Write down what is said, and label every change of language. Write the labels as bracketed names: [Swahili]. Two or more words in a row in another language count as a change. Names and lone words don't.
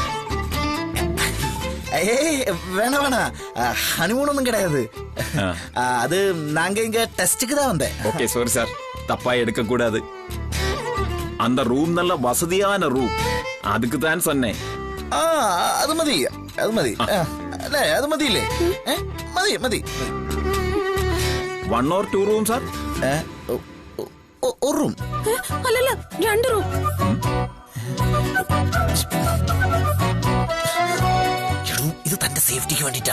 [Tamil] வேணாம் வேணாம், ஹனிமூன் ஒன்றும் கிடையாது. அது நாங்க இங்க டெஸ்டுக்கு தான் வந்தேன். ஓகே சாரி சார், தப்பா எடுக்க கூடாது. அந்த ரூம் நல்ல வசதியான ரூம், அதுக்கு தான் சொன்னேன். [Malayalam] അത് മതി, അത് മതി. അല്ലേ അത് മതിയില്ലേ? മതി മതി. [English] 1 or 2 room sir? [Malayalam] ഒരു റൂം. അല്ലല്ല, 2 റൂം. ഇത് തന്റെ സേഫ്റ്റിക്ക് വേണ്ടിട്ടാ.